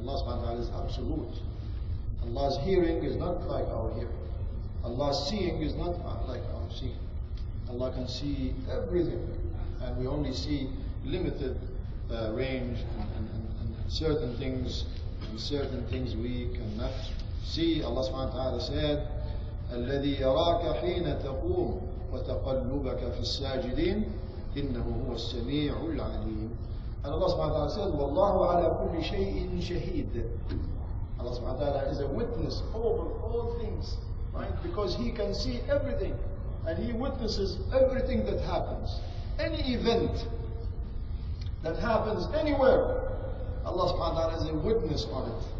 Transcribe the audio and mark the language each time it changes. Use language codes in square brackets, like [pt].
[en] Allah subhanahu wa ta'ala is absolute. Allah's hearing is not like our hearing. Allah's seeing is not like our seeing. Allah can see everything, and we only see limited range and certain things, and certain things we cannot see. Allah subhanahu wa ta'ala said, [ar] الذي يراك حين تقوم وتقلبك في الساجدين إنه هو السميع العليم. [en] And Allah subhanahu wa ta'ala says, [ar] والله على كل شيء شهيد. [en] Allah subhanahu wa ta'ala is a witness over all things, right? Because He can see everything, and He witnesses everything that happens. Any event that happens anywhere, Allah subhanahu wa ta'ala is a witness on it.